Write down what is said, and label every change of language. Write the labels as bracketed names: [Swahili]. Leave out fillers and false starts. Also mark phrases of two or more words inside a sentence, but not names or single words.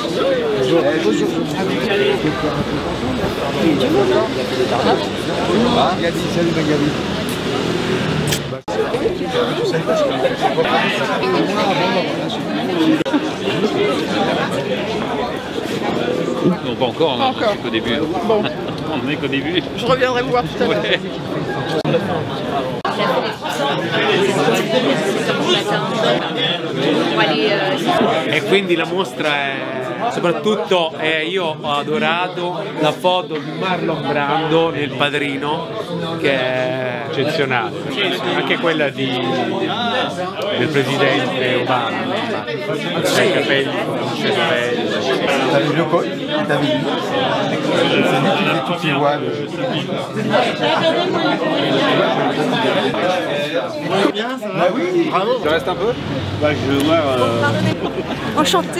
[French] Gabi, salut Gabi. Non, pas encore, Pas encore. qu'au début. Bon, On n'est qu'au début. je reviendrai vous voir tout à l'heure. Ouais. [Italian] E quindi la mostra è soprattutto io ho adorato la foto di Marlon Brando nel Padrino, che è eccezionale, anche quella del presidente Obama, i capelli, [French] T'as vu le col? T'as vu? C'est lui qui fait toutes les voix. Bah oui, bravo. Tu restes un peu? Enchantée.